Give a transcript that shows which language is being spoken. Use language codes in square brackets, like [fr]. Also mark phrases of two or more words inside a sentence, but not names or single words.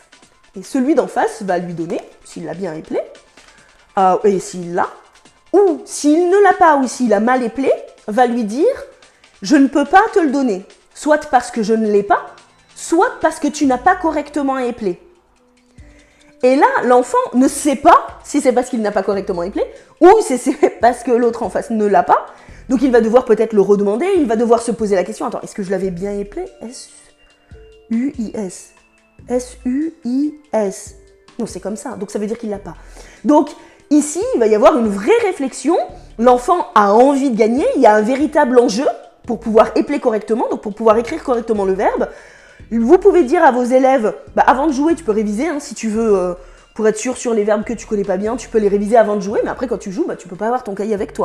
[fr] Et celui d'en face va lui donner, s'il l'a bien éplé, et s'il l'a, ou s'il ne l'a pas ou s'il a mal éplé, va lui dire je ne peux pas te le donner, soit parce que je ne l'ai pas, soit parce que tu n'as pas correctement éplé. Et là, l'enfant ne sait pas si c'est parce qu'il n'a pas correctement éplé ou si c'est parce que l'autre en face ne l'a pas. Donc il va devoir peut-être le redemander, il va devoir se poser la question, attends, est-ce que je l'avais bien éplé ? S-U-I-S. S-U-I-S. Non, c'est comme ça, donc ça veut dire qu'il ne l'a pas. Donc ici, il va y avoir une vraie réflexion. L'enfant a envie de gagner, il y a un véritable enjeu pour pouvoir épeler correctement, donc pour pouvoir écrire correctement le verbe. Vous pouvez dire à vos élèves, avant de jouer, tu peux réviser, si tu veux, pour être sûr sur les verbes que tu connais pas bien, tu peux les réviser avant de jouer, mais après quand tu joues, tu peux pas avoir ton cahier avec toi.